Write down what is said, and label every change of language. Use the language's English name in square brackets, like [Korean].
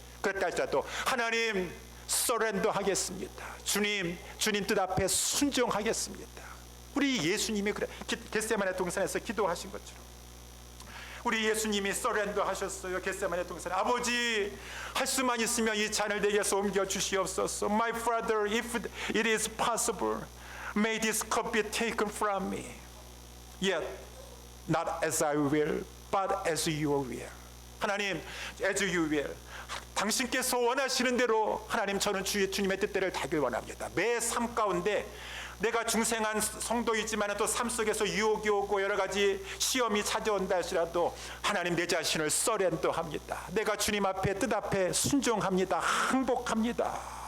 [Korean] 그랬다 할지라도 하나님 서렌더 하겠습니다. 주님 뜻 앞에 순종하겠습니다. 우리 예수님이 그래 겟세마네 동산에서 기도하신 것처럼 우리 예수님이 서렌더 하셨어요. 겟세마네 동산에 아버지 할 수만 있으면 이 잔을 내게서 옮겨 주시옵소서. [English] My Father, if it is possible, may this cup be taken from me. Yet not as I will, but as you will. [Korean] 하나님, [English] as you will. [Korean] 당신께서 원하시는 대로 하나님 저는 주님의 뜻대로 되길 원합니다. 매 삶 가운데 내가 중생한 성도이지만 또 삶 속에서 유혹이 오고 여러 가지 시험이 찾아온다 할지라도 하나님 내 자신을 서렌더합니다. 내가 주님 앞에 뜻 앞에 순종합니다. 항복합니다.